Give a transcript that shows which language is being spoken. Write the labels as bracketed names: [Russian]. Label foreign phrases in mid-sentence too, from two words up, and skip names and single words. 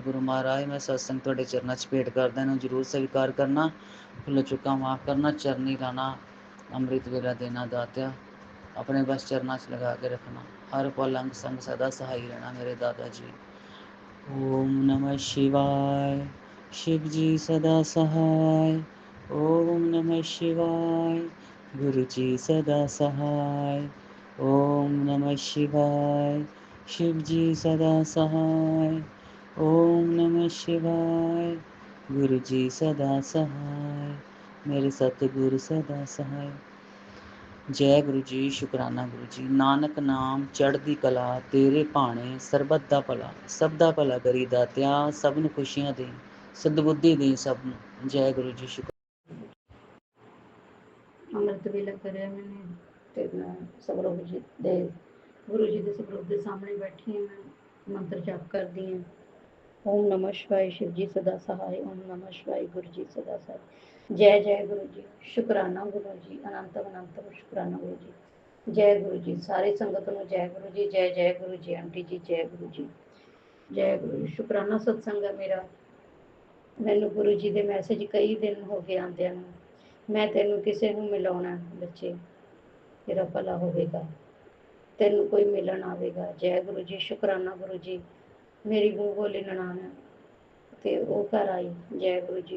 [Punjabi] ਗੁਰੂ ਮਹਾਰਾਜ ਮੈਂ ਸਤਸੰਗ ਤੁਹਾਡੇ ਚਰਨਾਂ 'ਚ ਭੇਟ ਕਰਦਾ, ਇਹਨੂੰ ਜ਼ਰੂਰ ਸਵੀਕਾਰ ਕਰਨਾ, ਭੁੱਲ ਚੁੱਕਾ ਮਾਫ਼ ਕਰਨਾ, ਚਰਨੀ ਲਾਣਾ, ਅੰਮ੍ਰਿਤ ਵੇਲਾ ਦੇਣਾ ਦਾਤਿਆ, ਆਪਣੇ ਬਸ ਚਰਨਾਂ 'ਚ ਲਗਾ ਕੇ ਰੱਖਣਾ। ਹਰ ਪਲ ਅੰਗ ਸੰਗ ਸਦਾ ਸਹਾਈ ਰਹਿਣਾ ਮੇਰੇ ਦਾਦਾ ਜੀ। [Hindi] ओम नमः शिवाय। शिव जी सदा सहाय। ओम नमः शिवाय। गुरु जी सदा सहाय। ओम नमः शिवाय। शिव जी सदा सहाय। ओम नमः शिवाय। गुरु जी सदा सहाय। मेरे सतगुरु सदा सहाय। [Punjabi] ਜੈ ਗੁਰੂ ਜੀ। ਸ਼ੁਕਰਾਨਾ ਗੁਰੂ ਜੀ। ਨਾਨਕ ਨਾਮ ਚੜ੍ਹਦੀ ਕਲਾ, ਤੇਰੇ ਭਾਣੇ ਸਰਬੱਤ ਦਾ ਭਲਾ। ਸਭ ਦਾ ਭਲਾ ਕਰੀ ਦਾਤਿਆ, ਸਭ ਨੂੰ ਖੁਸ਼ੀਆਂ ਦੇ, ਸਦਬੁੱਧੀ ਦੇ ਸਭ ਨੂੰ। ਜੈ ਗੁਰੂ ਜੀ। ਅੰਮ੍ਰਿਤ ਵੇਲਾ ਕਰਿਆ ਮੈਨੇ, ਤੇ ਮੈਂ ਸਵਰੂਪ ਜੀ ਦੇ ਗੁਰੂ ਜੀ ਦੇ ਸਵਰੂਪ ਦੇ ਸਾਹਮਣੇ ਬੈਠੀ ਹਾਂ। ਮੈਂ ਮੰਤਰ ਜਾਪ ਕਰਦੀ ਹਾਂ। [Hindi] ओम नमः शिवाय। शिव जी सदा सहाय। ओम नमः शिवाय। गुरु जी सदा सहाय। जय जय गुरु जी। शुकराना गुरु जी। अनंत अनंत शुकराना गुरु जी। जय गुरु जी। सारी संगत ਨੂੰ जय गुरु जी। जय जय गुरु जी। आंटी जी जय गुरु जी। जय गुरु जी। शुकराना सत्संग ਹੈ ਮੇਰਾ। [Punjabi] ਮੈਨੂੰ ਗੁਰੂ ਜੀ ਦੇ ਮੈਸੇਜ ਕਈ ਦਿਨ ਹੋ ਗਏ ਆਉਂਦਿਆਂ ਨੂੰ। ਮੈਂ ਤੈਨੂੰ ਕਿਸੇ ਨੂੰ ਮਿਲਾਉਣਾ ਬੱਚੇ, ਤੇਰਾ ਭਲਾ ਹੋਵੇਗਾ, ਤੈਨੂੰ ਕੋਈ ਮਿਲਣ ਆਵੇਗਾ। ਜੈ ਗੁਰੂ ਜੀ। ਸ਼ੁਕਰਾਨਾ ਗੁਰੂ ਜੀ। ਮੇਰੀ ਮੂੰਹ ਬੋਲੀ ਨਨਾਣ ਹੈ ਤੇ ਉਹ ਘਰ ਆਈ। ਜੈ ਗੁਰੂ ਜੀ।